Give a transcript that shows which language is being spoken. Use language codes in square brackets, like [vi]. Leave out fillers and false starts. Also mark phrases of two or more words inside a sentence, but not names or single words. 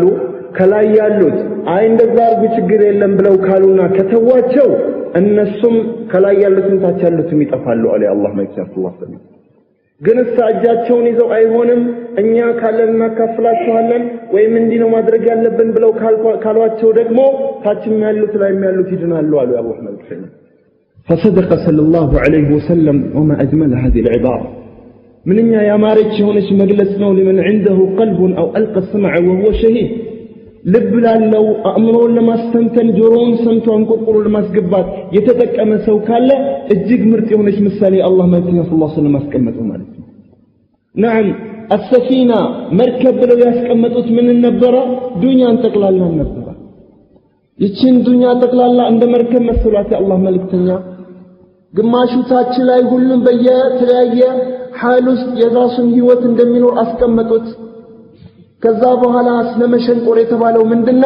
[am] ከላይ ያሉት አይ እንደዛ አርጉ ችግር የለም ብለው ካሉና ከተዋቸው እነሱም ከላይ ያሉትን ታች ያሉትም ይጠፋሉ አለ የአላህ መልእክተኛ [ar] صلى الله عليه وسلم። [am] ግን እሳጃቸውን ይዘው አይሆንም እኛ ካለን እናካፍላችኋለን ወይም እንዲህ ነው ማድረግ ያለብን ብለው ካሏቸው ደግሞ ታችም ያሉት ላይም ያሉት ይድናሉ አሉ የአላህ መልእክተኛ። [ar] فصدق صلى الله عليه وسلم وما أجمل هذه العبارة. [am] منኛ ያማረች የሆነች መግለጽ ነው። [ar] لمن عنده قلب أو ألقى السمع وهو شهيد [am] ልብ ላለው አእምሮን ለማስተንተን ጆሮውን ሰምቶ አንቆርቆሮ ለማስገባት የተጠቀመ ሰው ካለ እጅግ ምርጥ የሆነች ምሳሌ አላህ መልእክተኛ [ar] صلى الله عليه وسلم [am] አስቀመጠው ማለት ነው። [ar] نعم السفينة [am] መርከብ ብለው ያስቀመጡት ምን ነበረ? ዱንያን ጠቅላላ ነበረ። ይችን ዱንያ ጠቅላላ እንደ መርከብ መስሏት የአላህ መልእክተኛ ግማሹ ታች ላይ ሁሉም በየተለያየ ሐል ውስጥ የራሱን ህይወት እንደሚኖር አስቀመጡት። ከዛ በኋላ ስለመሸንቆር የተባለው ምንድነው?